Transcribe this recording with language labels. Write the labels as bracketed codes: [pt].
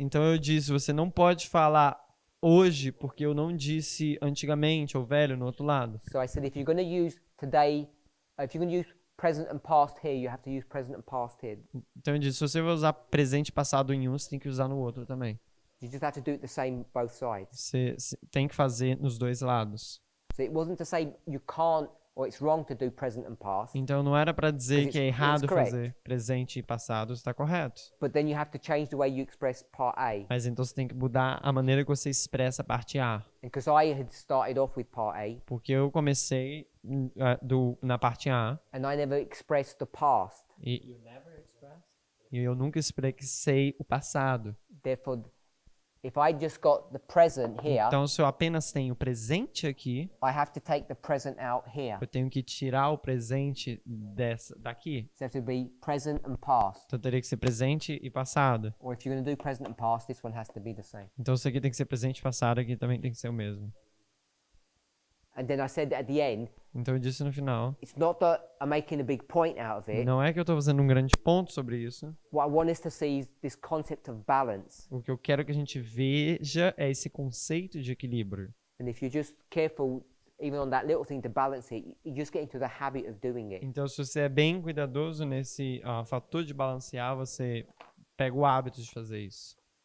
[pt] Então eu disse, você não pode falar hoje porque eu não disse antigamente ou velho no outro lado. [en] So I said, if you're going to use today, if you're going to use present and past here, you have to use present and past here. [pt] Então eu disse, se você vai usar presente e passado em um, você tem que usar no outro também. [en] You just have to do it the same both sides. [pt] Você tem que fazer nos dois lados. [en] So it wasn't to say you can't or it's wrong to do present and past. [pt] Então não era para dizer que é errado [en] correct. [pt] fazer presente e passado, está correto. [en] But then you have to change the way you express part A. [pt] Mas então você tem que mudar a maneira que você expressa a parte A. [en] Because I had started off with part A. [pt] Porque eu comecei na parte A. [en] And I never expressed the past. [pt] E eu nunca expressei o passado. [en] Therefore, if I just got the present here, [pt] Então, se eu apenas tenho o presente aqui, [en] I have to take the present out here. [pt] eu tenho que tirar o presente daqui. [en] So it has to be present and past. [pt] Então, teria que ser presente e passado. [en] Or if you're going to do present and past, this one has to be the same. [pt] Então, isso aqui tem que ser presente e passado, aqui também tem que ser o mesmo. [en] And then I said at the end, [pt] Então, eu disse no final, [en] it's not that I'm making a big point out of it. [pt] não é que eu estou fazendo um grande ponto sobre isso. [en] What I want us to see is this concept of balance. [pt] O que eu quero que a gente veja é esse conceito de equilíbrio. [en] And if you're just careful, even on that little thing to balance it, you just get into the habit of doing it. [pt] Então, se você é bem cuidadoso nesse fator de balancear, você pega o hábito de fazer isso.